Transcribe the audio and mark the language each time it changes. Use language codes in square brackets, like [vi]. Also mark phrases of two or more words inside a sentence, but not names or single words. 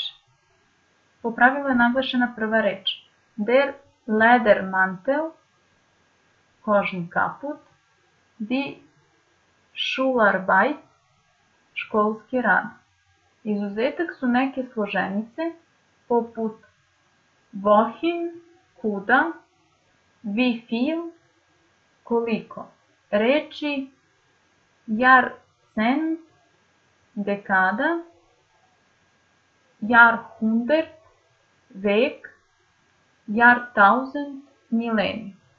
[sr] Po pravilu je naglašena prva reč. [de] Der Ledermantel, [sr] kožni kaput. [de] Die Schularbeit, [sr] školski rad. Izuzetak su neke složenice poput wohin, kuda. [de] Wie viel, [sr] koliko. Reči Jahrzehnt, dekada. Jahrhundert, vek. Jahrtausend, milenij.